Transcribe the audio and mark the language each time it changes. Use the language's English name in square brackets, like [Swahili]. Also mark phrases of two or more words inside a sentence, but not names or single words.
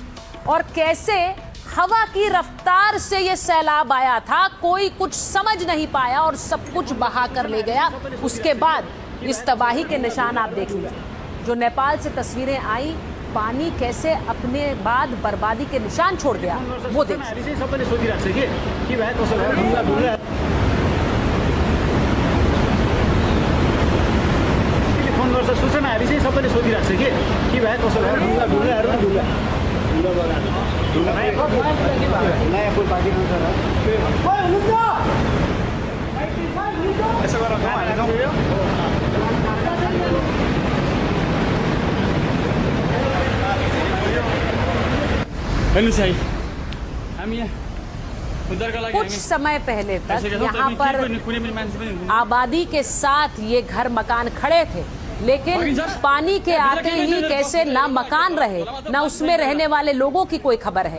[Hindi] और कैसे हवा की रफ्तार से ये सैलाब आया था, कोई कुछ समझ नहीं पाया और सब कुछ बहा कर ले गया। उसके बाद इस तबाही के निशान आप देख लीजिए। जो नेपाल से तस्वीरें आई, पानी कैसे अपने बाद बर्बादी के निशान छोड़ गया, वो देखिए। [Nepali] फोन गर्छ सूचनाहरू चाहिँ सबैले सोधिरहेको छ के भयो कसो भयो ढुङ्गाहरू नयाँ पुल बाँकी यसो गरेर [Hindi] कुछ समय पहले तक यहाँ पर आबादी के साथ ये घर मकान खड़े थे, लेकिन पानी के आते ही कैसे ना मकान रहे, ना उसमें रहने वाले लोगों की कोई खबर है।